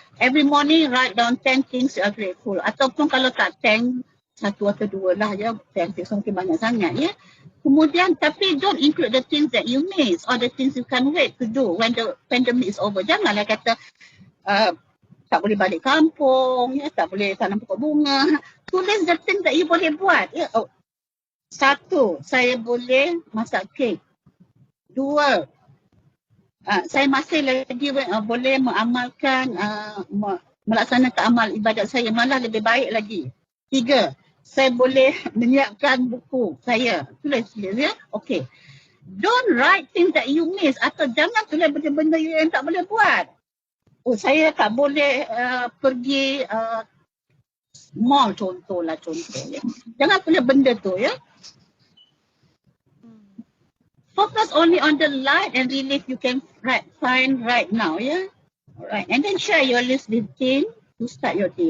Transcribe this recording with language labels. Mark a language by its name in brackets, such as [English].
[English] Every morning write down 10 things you are grateful. [Malay] Ataupun kalau tak 10, satu atau dua lah ya. [English] 10 things [Malay] mungkin banyak sangat ya. Kemudian tapi [English] don't include the things that you miss or the things you can't wait to do when the pandemic is over. [Malay] Janganlah kata tak boleh balik kampung, ya, tak boleh tanam pokok bunga. Tulis [English] the things that you [Malay] boleh buat. Ya. Oh. Satu, saya boleh masak kek. Dua, saya masih lagi boleh mengamalkan, melaksanakan amal ibadat saya, malah lebih baik lagi. Tiga, saya boleh menyiapkan buku saya. Tulis ya. Okay. [English] Don't write things that you miss [Malay] atau jangan tulis benda-benda yang tak boleh buat. Oh, saya tak boleh pergi mall contoh. Ya. Jangan tulis benda tu ya. [English] Focus only on the light and relief you can find right now, yeah. Alright, and then share your list with team to start your day.